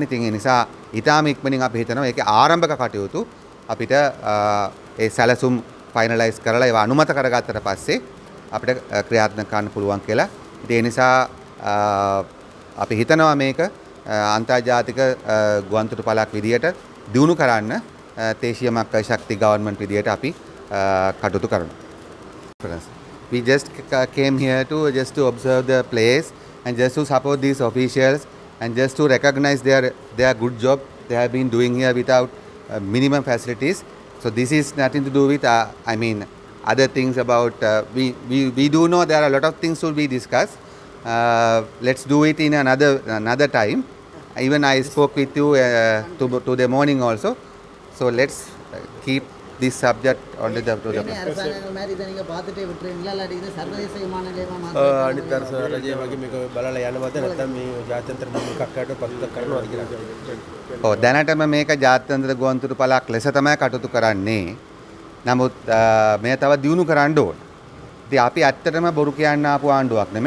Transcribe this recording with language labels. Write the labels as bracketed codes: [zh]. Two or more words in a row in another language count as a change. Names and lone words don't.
[si] ඉතින් ඒ නිසා ඊටාම ඉක්මනින් අපි හිතනවා ඒකේ ආරම්භක කටයුතු අපිට ඒ සැලසුම් ෆයිනලයිස් කරලා ඒවා අනුමත කරගත්තට පස්සේ අපිට ක්‍රියාත්මක කරන්න පුළුවන් කියලා. ඒ නිසා අපි හිතනවා මේක අන්තර්ජාතික ගුවන්තොටුපළක් විදියට දියුණු කරන්න දේශීය [ta] மக்கள் சக்தி [si] ගවර්න්මන්ට් විදියට අපි කටයුතු කරනවා. [en] We just came here to observe the place and just to support these officials and just to recognize their good job they have been doing here without minimum facilities. So this is nothing to do with other things about we do know there are a lot of things to be discussed, let's do it in another time. Even I spoke with you to the morning also. So let's keep this subject only the to the [ta] அரசாங்கங்கள் மாதிரி இதை நீங்கள் பார்த்துட்டே விட்டுருவீங்களா இல்லாட்டி இது சர்வதேச விமான நிலையமாக [si] අනිත් අර රජය වගේ මේක බලලා යනවද නැත්නම් මේ ජාත්‍යන්තර භූමිකක්කට පත්ත කරනවාද කියලා. ඔව් දැනටම මේක ජාත්‍යන්තර ගුවන්තොටු පළක් ලෙස තමයි කටයුතු කරන්නේ. නමුත් මේ තව දියුණු කරන්න ඕන. ඉතින් අපි ඇත්තටම බොරු කියන්න ආපු ආණ්ඩුවක් නෙමෙයි.